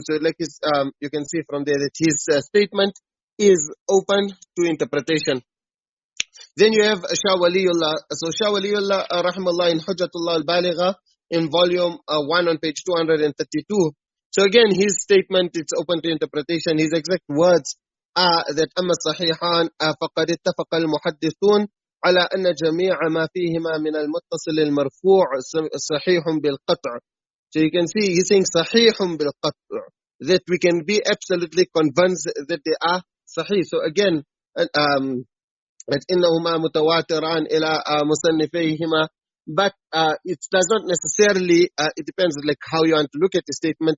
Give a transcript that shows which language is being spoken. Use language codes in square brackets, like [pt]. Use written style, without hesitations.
[en] So like you can see from there that his statement is open to interpretation. Then you have Shah Waliullah. So Shah Waliullah, rahimahullah, in Hujjatullah al-Baligha, in volume 1 on page 232. So again, his statement, it's open to interpretation. His exact words are that [ar] أما الصحيحان فقد اتفق المحدثون على أن جميع ما فيهما من المتصل المرفوع صحيح بالقطع. [en] So you can see he's saying [ar] صحيح بالقطع, [en] that we can be absolutely convinced that they are sahih. So again, [ar] إنهما متواتران إلى مصنفيهما, [en] but it does not necessarily, it depends like how you want to look at the statement.